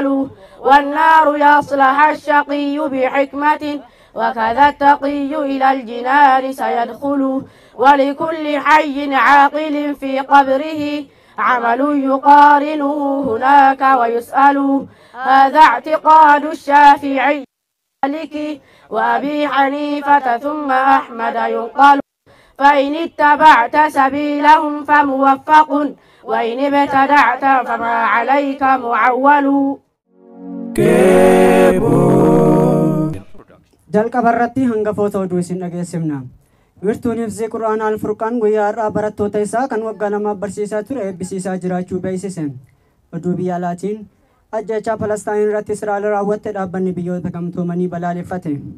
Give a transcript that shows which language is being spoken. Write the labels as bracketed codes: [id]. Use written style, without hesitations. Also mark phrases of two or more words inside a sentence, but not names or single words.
[ar] والنار يصلح الشقي بحكمة وكذا التقي إلى الجنان سيدخل ولكل حي عاقل في قبره عمل يقارنه هناك ويسأل هذا اعتقاد الشافعي مالك وأبي حنيفة ثم أحمد ينقل فإن اتبعت سبيلهم فموفق وإن ابتدعت فما عليك معول. [om] jalqaba barratti hangafoota oduu isin dhageessifna. Wirtuun hifzii Qur'aana Al-Furqaan guyyaa har'aa barattoota isaa kan waggaa lamaaf barsiisaa ture eebbisiisaa jiraachuu beeksise. Oduu biyya alaatiin ajjechaa Palestaan irratti Israa'el raawwatte dhaabbanni biyyoota gamtoomanii balaaleffate.